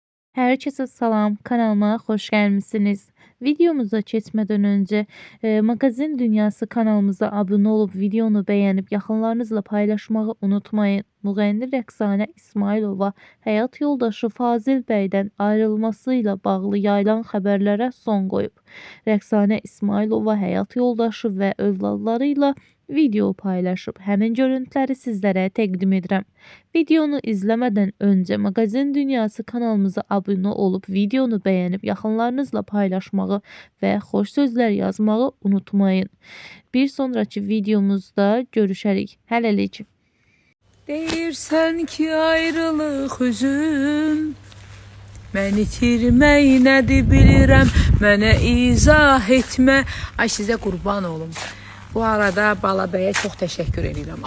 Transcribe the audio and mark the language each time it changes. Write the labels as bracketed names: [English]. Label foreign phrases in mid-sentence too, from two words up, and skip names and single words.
[Turkish] Herkese salam, kanalıma hoş gelmişsiniz. Videomuza geçmeden önce Magazin Dünyası kanalımıza abone olup videonu beğenip yakınlarınızla paylaşmayı unutmayın. [Azerbaijani] Müğənni Rəqsanə İsmailova həyat yoldaşı Fazil bəydən ayrılmasıyla bağlı yayılan xəbərlərə son qoyub. Rəqsanə İsmailova həyat yoldaşı və övladlarıyla video paylaşıb. Həmin görüntüləri sizlərə təqdim edirəm. [Turkish] Videonu izlemeden önce Magazin Dünyası kanalımıza abone olup videonu beğenip yakınlarınızla paylaşmayı ve hoş sözler yazmayı unutmayın. [Azerbaijani] Bir sonraki videomuzda görüşərik. Hələlik. Deyirsən ki ayrılıq hüzün, mən itirmək nədir bilirəm, mənə izah etmə. Ay sizə qurban olum. Bu arada Bala bəyə çox təşəkkür edirəm.